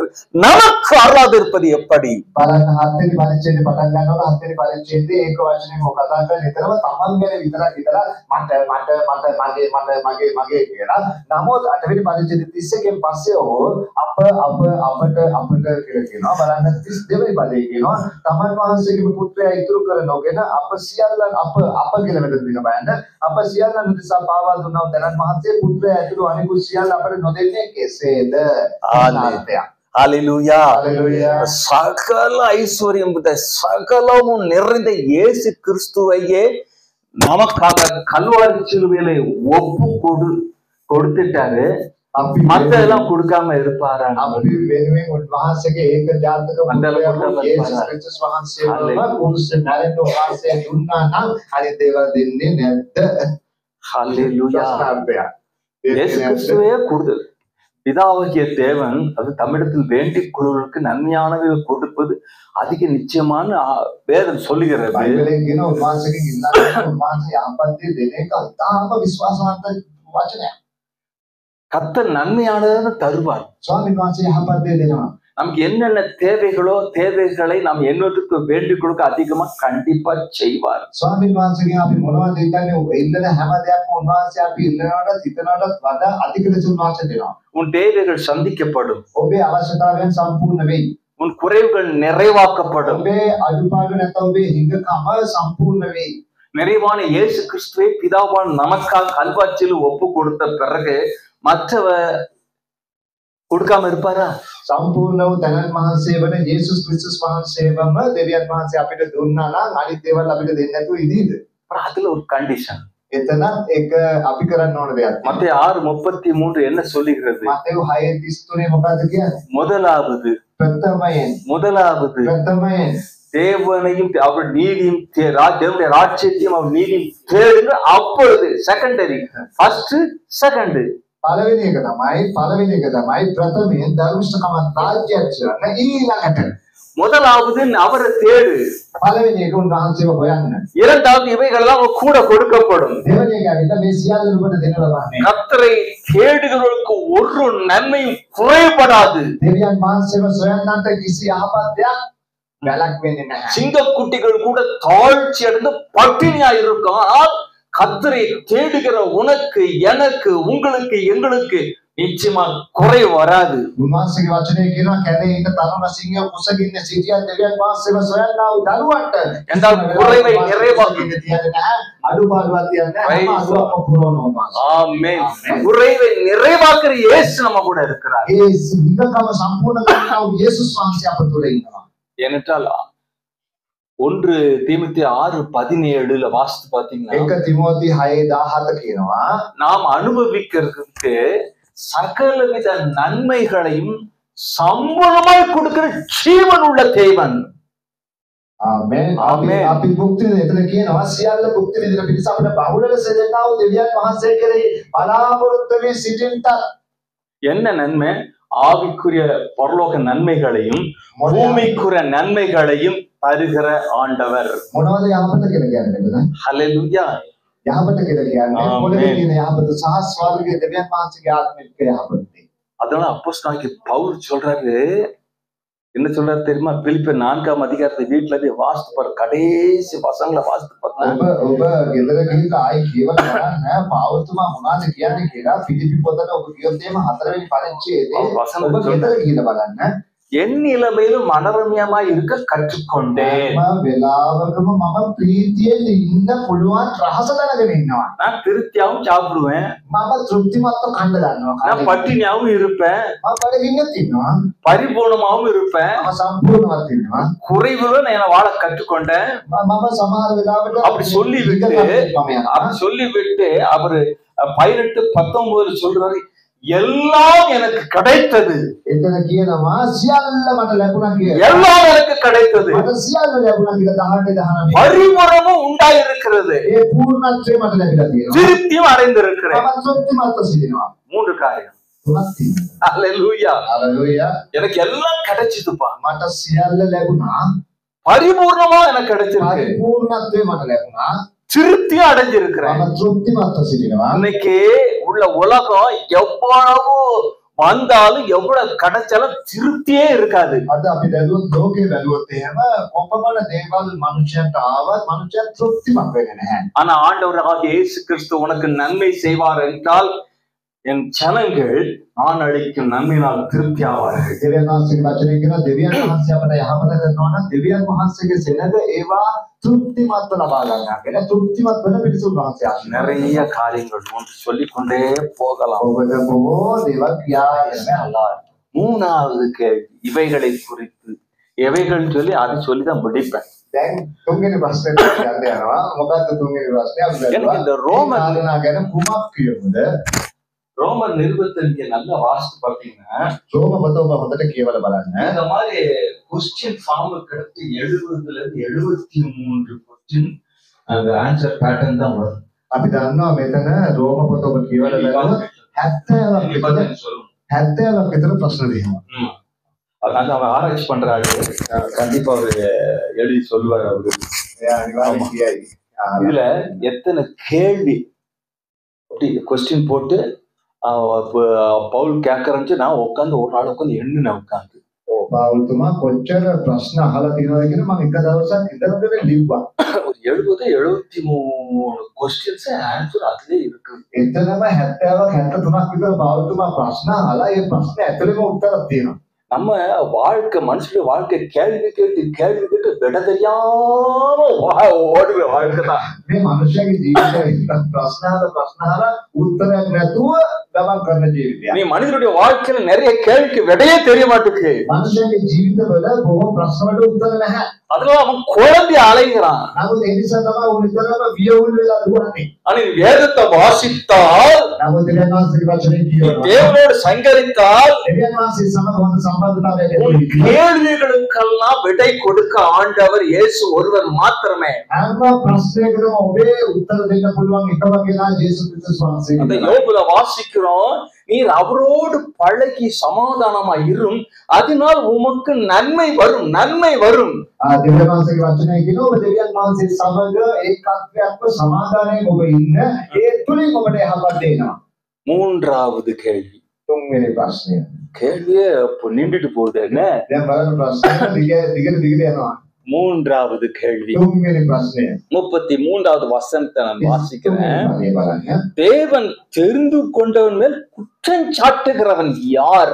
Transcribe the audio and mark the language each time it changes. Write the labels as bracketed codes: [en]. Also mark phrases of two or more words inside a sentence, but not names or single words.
[ta] நமக்கு அருளாது இருப்பது எப்படி? [si] බලන්න 7 වෙනි පරිච්ඡේදය පටන් ගන්නවා. 7 වෙනි පරිච්ඡේදයේ ඒක වචනේ මොකක්ද කරන්නේ? නිතරම තමන් ගැන විතරක් මට මගේ කියලා. නමුත් 8 වෙනි පරිච්ඡේදයේ 31 පස්සේ අපට කියලා කියනවා. බලන්න 32 වෙනි පදයේ කියනවා තමන් වහන්සේගේ පුත්‍රයා ඉතුරු කර නොගෙන අප සියල්ලන් අප කියලා මෙතන දෙනවා. බලන්න අප සියල්ලන් උදෙසා පාවා දුන්නා දැනන් මහත්සේ පුත්‍රයා ඇතුළු අනිකුත් සියල්ල අපට නොදෙන්නේ කෙසේද? [ta] ஹல்லேலூயா. [si] Hallelujah. [ta] சகல ஐஸ்வர்யம் சகலமும் நிறைந்த இயேசு கிறிஸ்துவையே நமக்காக கல்வாரி சிலுவையில கொடுத்துட்டாரு. மத்ததெல்லாம் கொடுக்காம இருப்பாரா? [si] අපි වෙනුවෙන් උන්වහන්සේගේ ඒක ජාතක මුද්‍රාව යේසුස් ක්‍රිස්තුස් වහන්සේවම කුරුස නැරෙන්න වහන්සේ දුන්නා නම් හරි දේවල් දෙන්නේ නැද්ද? [ta] ஹல்லேலூயா. இயேசு கிறிஸ்துவே கொடுத்தது. பிதாவாகிய தேவன் அது தமிழத்தில் வேண்டிக் கொள்வதற்கு நன்மையானவை கொடுப்பது அதிக நிச்சயமான வேதம் சொல்லுகிறது. [si] බයිබලයේ කියන උන්වහන්සේගෙන් ඉල්ලන්නේ උන්වහන්සේ යහපත් දේ දෙන එක ඉතාම විශ්වාසවන්ත වචනයක්. [ta] கர்த்தர் நன்மையானதை தருவார். [si] ස්වාමීන් වහන්සේ යහපත් දේ දෙනවා. [ta] நமக்கு என்னென்ன தேவைகளோ தேவைகளை நாம் என்னத்துக்கு வேண்டிக் கொடுக்க அதிகமா கண்டிப்பா செய்வார். [si] ස්වාමීන් වහන්සේගෙන් අපි මොනවද ඉල්ලන්නේ? ඉල්ලන හැම දෙයක්ම උන්වහන්සේ අපි ඉල්ලනවට හිතනවටත් වඩා අධික ලෙස උන්වහන්සේ දෙනවා. [ta] உன் தேவைகள் சந்திக்கப்படும். [si] ඔබේ අවශ්‍යතාවයන් සම්පූර්ණ වෙයි. [ta] உன் குறைவுகள் நிறைவாக்கப்படும். [si] ඔබේ අඩුපාඩු නැත්නම් ඔබේ හිඟකම සම්පූර්ණ වෙයි. [ta] நிறைவான இயேசு கிறிஸ்துவை பிதாவால் நமக்காக கல்வாச்சியில் ஒப்பு கொடுத்த பிறகு மற்றவ கொடுக்காம இருப்பாரா? [si] සම්පූර්ණ වූ තනන් වහන්සේ වන යේසුස් ක්‍රිස්තුස් වහන්සේවම දෙවියන් වහන්සේ අපිට දුන්නා නම් අනිත් දේවල් අපිට දෙන්නේ නැතුව ඉදීද? [ta] அதுல ஒரு கண்டிஷன். [si] එතනත් ඒක අපි කරන්න ඕන දෙයක්. [ta] மத்தேயு 6:33 என்ன சொல்லுகிறது? [si] මතෙව් 6:33 මොකද්ද කියන්නේ? [ta] முதலாவது தேவனையும் அவர் நீதியும் தேவனுடைய ராஜ்யத்தையும் அவர் நீதியும் தேடுங்க, அப்பொழுது [en] secondary, first second. [si] පළවෙනි එක තමයි ප්‍රථමයෙන් ධර්මශකමත් රාජ්‍යයත් ඊළඟට. [ta] முதலாவது அவரை தேடு. [si] පළවෙනි එක උන්වහන්සේව හොයන්න. [ta] இரண்டாவது இவைகளெல்லாம் கூட கொடுக்கப்படும். [si] දෙවෙනි එක අවිත මේ සියල්ල ඔබට දෙනවා ලබන්නේ. [ta] கர்த்தரை தேடுகிறவர்களுக்கு ஒரு நன்மையும் குறைபடாது. [si] දෙවියන් වහන්සේව සොයන්නන්ට කිසි යහපත් දෙයක් වැළක් වෙන්නේ නැහැ. [ta] சிங்கக்குட்டிகள் கூட தாழ்ச்சி அடைந்து பட்டினியா இருக்கும். ஆனால் கர்த்தரை தேடுகிற உனக்கு, எனக்கு, உங்களுக்கு, எங்களுக்கு நிச்சயமா குறை வராது. [si] උන්වහන්සේගේ වචනේ කියනවා කැලේ ඉන්න තරුණ සිංහය කුසගින්න සිටියන් දෙවියන් වහන්සේව සොයන්නා වූ දරුවන්ට [ta] என்றால் குறைவை நிறைவாக்கி [si] තියන්නේ නැහැ, අඩුපාඩුවක් තියන්නේ නැහැ, අඩුවක් පුරවනවා. [ta] ஆமென். குறைவை நிறைவாக்குற இயேசு நம்ம கூட இருக்கிறார். [si] ඒ සිංහකම සම්පූර්ණ කරනා වූ යේසුස් වහන්සේ අප තුළ ඉන්නවා. [ta] ஏனென்றால் 1 தீமோத்தேயு 6:17 வாசித்து பாத்தீங்கன்னா [si] 1 திமோத்தி 6:17 කියනවා [ta] நாம் அனுபவிக்கிறதுக்கு சகலவித நன்மைகளையும் சம்பளமாய் கொடுக்கிற ஜீவன் உள்ள தேவன். [si] ආමෙන්. අපි භුක්ති විඳින එතන කියනවා සියල්ල භුක්ති විඳින පිණිස අපිට බහුල ලෙස දෙන්නා වූ දෙවියන් වහන්සේ කෙරෙහි බලාපොරොත්තු වී සිටින්නට. [ta] என்ன நன்மை? ஆவிக்குரிய பரலோக நன்மைகளையும் பூமிக்குரிய நன்மைகளையும் தருகிற ஆண்டவர். [si] මොනවද යහපත කියලා කියන්නේ? [ta] ஹல்லேலூயா. [si] යහපත කියලා කියන්නේ මොළේ තියෙන යහපත සහ ස්වර්ගයේ දෙවියන් වහන්සේගේ ආත්මික යහපත. [ta] அதனால அப்போஸ்தலனாகிய பவுல் சொல்றாரு, என்ன சொல்றாரு தெரியுமா? பிலிப்பியர் 4ஆம் அதிகாரத்தை வீட்டுல போய் வாசித்து பாரு, கடைசி வசனங்களை வாசித்து பாருங்க. [si] ඔබ ගෙදර ගිහින් ආයි කියවලා බලන්න පෞල්තුමා මොනවද කියන්නේ කියලා. පිලිපි පොතේ ඔබ කියොත් එහෙම 4වෙනි පරිච්ඡේදයේ ඔබ ගෙදර ගිහින් බලන්න. [ta] என் நிலைமையிலும் மனரம்யமாய் இருக்க கற்றுக்கொண்டேன். [si] වෙලාවකම මම ප්‍රීතියෙන් ඉන්න පුළුවන් රහස දැනගෙන ඉන්නවා. [ta] நான் திருப்தியாவும் சாப்பிடுவேன், [si] මම තෘප්තිමත්ව කන්න ගන්නවා. [ta] நான் பட்டினியாவும் இருப்பேன், [si] මම බඩගින්නත් ඉන්නවා, [ta] பரிபூர்ணமாவும் இருப்பேன், [si] මම සම්පූර්ණවත් ඉන්නවා. [ta] குறைவுல நான் வாழ கற்றுக்கொண்டேன். [si] මම සමහර වෙලාවට [ta] அப்படி சொல்லிவிட்டு அவரு 18:19 சொல்றாரு, எல்லாம் எனக்கு கிடைத்தது. [si] එතන කියනවා සියල්ල මට ලැබුණා කියලා. [ta] எல்லாம் எனக்கு கிடைத்தது, [si] මට සියල්ල ලැබුණා කියලා 18 [ta] பரிபூரணமும் உண்டாயிருக்கிறது, [si] ඒ පූර්ණත්වය මට ලැබිලා තියෙනවා. [ta] திருப்தியும் அடைந்திருக்கிறேன். [si] මම තෘප්තිමත්ව සිටිනවා. [ta] 3 காரியம். [si] තුනක් තියෙනවා. [ta] ஹல்லேலூயா. [si] හalleluya. [ta] எனக்கு எல்லாம் கிடைச்சதுப்பா, [si] මට සියල්ල ලැබුණා. [ta] பரிபூர்ணமா எனக்கு கிடைச்சிருக்கு, [si] පූර්ණත්වය මට ලැබුණා. [ta] திருப்தியும் அடைஞ்சிருக்கிறேன். [si] මම තෘප්තිමත්ව සිටිනවා. [ta] இன்னைக்கு உள்ள உலகம் எவ்வளவு வந்தாலும் எவ்வளவு கிடைச்சாலும் திருப்தியே இருக்காது. [si] අද අපි දැනුවත් ලෝකේ බැලුවොත් එහෙම කොපමණ දේවල් මනුෂ්‍යයන්ට ආවත් මනුෂ්‍යයන් තෘප්තිමත් වෙන්නේ නැහැ. [ta] ஆனா ஆண்டவராகிய இயேசு கிறிஸ்து உனக்கு நன்மை செய்வார் என்றால் என் ஜனங்கள் நான் அளிக்கும் நன்மையினால் திருப்தி ஆவார்கள். [si] දෙවියන් වහන්සේගේ වචනේ කියන දෙවියන් වහන්සේ අපට යහපත කරනවා නම් දෙවියන් වහන්සේගේ සෙනඟ ඒවා තෘප්තිමත්ව ලබා ගන්නවා. කියලා තෘප්තිමත් වෙන පිරිසුදු වහන්සේ ආශිර්වාද. [ta] நிறைய காரியங்கள் ஒன்று சொல்லிக்கொண்டே போகலாம். [si] ඔබට බොහෝ දේවල් කියා යන්න. [ta] மூணாவது கேள்வி இவைகளை குறித்து, எவைகள் சொல்லி அதை சொல்லிதான் முடிப்பேன். [si] දැන් තුන්වෙනි ප්‍රශ්නෙට යන්න යනවා. මොකක්ද තුන්වෙනි ප්‍රශ්නේ? අපි [ta] எனக்கு இந்த ரோமர் [si] කාරණා ගැන කුමක් කියමුද? [ta] ரோமர் நிருபத்திற்கு நல்லா வாசித்து பார்த்தீங்கன்னா [si] රෝම පොත ඔබ හොඳට කියවලා බලන්න. [ta] இந்த மாதிரி [en] question form [ta] அடுத்து 70ல இருந்து 73 கொஸ்டின் அந்த [en] answer pattern [ta] தான் வரும். [si] අපි දන්නවා මෙතන රෝම පොත ඔබ කියවලා බලන්න 70ක් විතර ප්‍රශ්න තියෙනවා. [ta] அதான் அவன் ஆராய்ச்சி பண்றாரு, கண்டிப்பா அவரு எழுதி சொல்லுவாரு அவரு. [si] එයා අනිවාර්යෙන් කියයි. [ta] இதுல எத்தனை கேள்வி அப்படி கொஸ்டின் போட்டு பவுல் கேட்கறேன்னு நான் உட்காந்து ஒரு நாள் உட்காந்து எண்ணினேன் உட்காந்து. [si] පාවුල්තුමා කොච්චර ප්‍රශ්න අහලා තියෙනවද කියලා මම එක දවසක් ඉඳලා ලිව්වා. [ta] ஒரு 70-73 [en] questions answer [ta] அதுலயே இருக்கு. [si] එතනම 70ක් 73ක් විතර පාවුල්තුමා ප්‍රශ්න අහලා ඒ ප්‍රශ්න ඇතුළේම උත්තරයක් තියෙනවා. [ta] நம்ம வாழ்க்கை மனுஷனுடைய வாழ்க்கை கேள்வி கேட்டு விட தெரியாம ஓடுற வாழ்க்கை தான். [si] මේ මනුෂ්‍යගේ ජීවිතේ ප්‍රශ්න අහලා උත්තරයක් නැතුව ගමන් කරන ජීවිතයක්. [ta] நீ மனிதனுடைய வாழ்க்கையில நிறைய கேள்விக்கு விடையே தெரிய மாட்டேங்குது. [si] මනුෂ්‍යගේ ජීවිතවල බොහෝ ප්‍රශ්න වලට උත්තර නැහැ. [ta] அதனால அவன் குழம்பி அலைகிறான். [si] නමුත් ඒ නිසා තමයි උන් ඉතරම වියවුල් වෙලා දුවන්නේ. [ta] ஆனா நீ வேதத்தை வாசித்தால், [si] නමුත් දෙවියන් වහන්සේගේ වචනේ කියනවා. [ta] தேவனோடு சங்கரித்தால், [si] දෙවියන් වහන්සේ සමග හොඳ සම්බන්ධතාවයක් [ta] உன் [si] ඇති වෙනවා. [ta] கேள்விகளுக்கெல்லாம் விடை கொடுக்க ஆண்டவர் இயேசு ஒருவர் மாத்திரமே. [si] හැම ප්‍රශ්නයකටම ඔබේ උත්තර දෙන්න පුළුවන් එක වගේලා යේසුස් ක්‍රිස්තුස් වහන්සේ. [ta] அந்த யோபுல வாசிக்கிறோம், நீர் அவரோடு பழகி சமாதானமா இரும், அதனால் உமக்கு நன்மை வரும், நன்மை வரும். [si] දෙවියන් වහන්සේගේ වචනය කියනවා ඔබ දෙවියන් වහන්සේ සමග ඒකත්වයක්ව සමාදානයෙන් ඔබ ඉන්න ඒ තුලින් ඔබට යහපත් දෙනවා. [ta] மூன்றாவது கேள்வி. [si] තුන්වෙනි ප්‍රශ්නය. [ta] கேள்வியே அப்போ நின்றுட்டு போகுது என்ன? [si] දැන් බලන්න ප්‍රශ්න දිගට යනවා. [ta] மூன்றாவது கேள்வி. [si] තුන්වෙනි ප්‍රශ්නය. [ta] 33வது வசனத்தை நான் வாசிக்கிறேன். [si] මේ බලන්න. [ta] தேவன் தெரிந்து கொண்டவன் மேல் குற்றம் சாட்டுகிறவன் யார்?